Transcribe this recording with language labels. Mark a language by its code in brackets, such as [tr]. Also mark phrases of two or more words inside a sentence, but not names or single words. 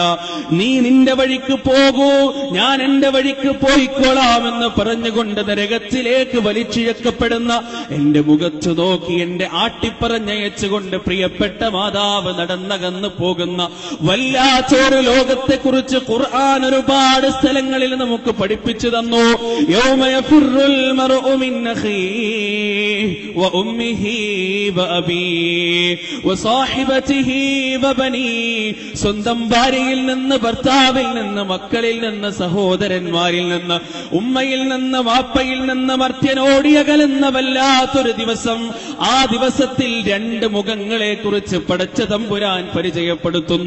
[ml] നീ നിന്റെ വഴിക്ക് പോകൂ, ഞാൻ എന്റെ വഴിക്ക് പോയിക്കോളാമെന്ന് പറഞ്ഞുകൊണ്ട് നരകത്തിലേക്ക് വലിച്ചിഴക്കപ്പെടുന്ന എന്റെ മുഖത്ത് നോക്കി എന്റെ ആട്ടിപ്പറഞ്ഞയച്ചുകൊണ്ട് പ്രിയപ്പെട്ട മാതാവ് നടന്നകന്നു പോകുന്ന വല്ലാത്തൊരു ലോകത്തെക്കുറിച്ച് ഖുർആൻ ഒരുപാട് സ്ഥലങ്ങളിൽ നമുക്ക് പഠിപ്പിച്ചു തന്നു. [ar] يوم يفر المرء من أخيه وأمه وأبيه وصاحبته وبنيه. [ml] സ്വന്തം ഭാര്യയിൽ നിന്ന്, ഭർത്താവിൽ നിന്ന്, മക്കളിൽ നിന്ന്, സഹോദരന്മാരിൽ നിന്ന്, ഉമ്മയിൽ നിന്ന്, വാപ്പയിൽ നിന്ന് മർത്യനോടിയകലുന്ന വല്ലാത്തൊരു ദിവസം. ആ ദിവസത്തിൽ രണ്ട് മുഖങ്ങളെ കുറിച്ച് പടച്ച തമ്പുരാൻ പരിചയപ്പെടുത്തുന്നു.